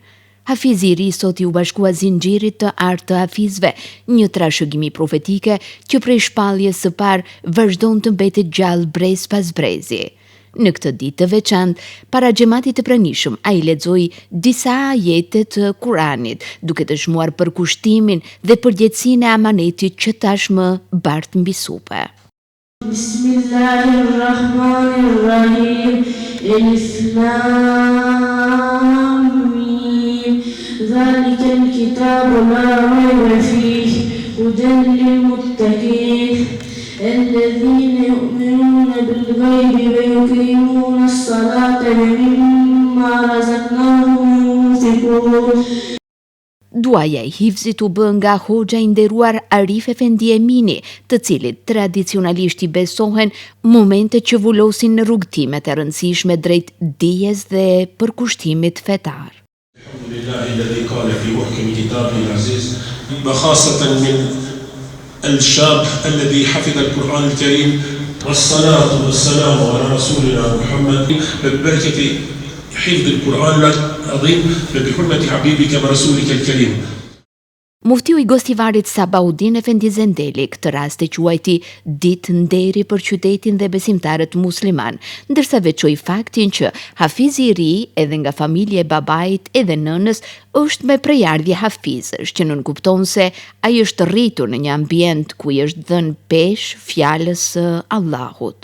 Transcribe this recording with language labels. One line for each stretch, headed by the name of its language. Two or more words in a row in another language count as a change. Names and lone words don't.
Albanian: Hafizi i ri sot i u bashkua zinxhirit të artë të hafizve, një trashëgimi profetike që prej shpalljes së parë vazhdon të mbetet gjallë brez pas brezi. Në këtë ditë të veçantë, para xhamatit të pranishëm, ai lexoi disa ajete të Kuranit, duke dëshmuar përkushtimin dhe përgjegjësinë e amanetit që tashmë bart mbi supe. Bismillahirrahmanirrahim.
Arabic: ذلك الكتاب لا ريب فيه هدى للمتقين الذين يؤمنون بالغيب ويقيمون الصلاة ومما رزقناهم ينفقون.
Albanian: Duaja e hifzit u bë nga hoxha i nderuar Arif Efendi Emini, të cilit tradicionalisht i besohen momente që vullosin në rrugtimet e rëndësishme drejt dijes dhe përkushtimit fetar.
Arabic: الحمد لله الذي قال في محكم كتابه العزيز وخاصة من الشاب الذي حفظ القرآن الكريم والصلاة والسلام على رسولنا محمد ببركة حفظ القرآن العظيم وبحرمة حبيبك ورسولك الكريم.
Albanian: Muftiu i Gostivarit Sabahuddin Efendi Zendeli këtë rast e quajti ditë nderi për qytetin dhe besimtarët musliman, ndërsa veçoi faktin që hafizi i ri, edhe nga familja e babait edhe nënës, është me prejardhje hafizësh, që nënkupton se ai është rritur në një ambient ku i është dhënë peshë fjalës së Allahut.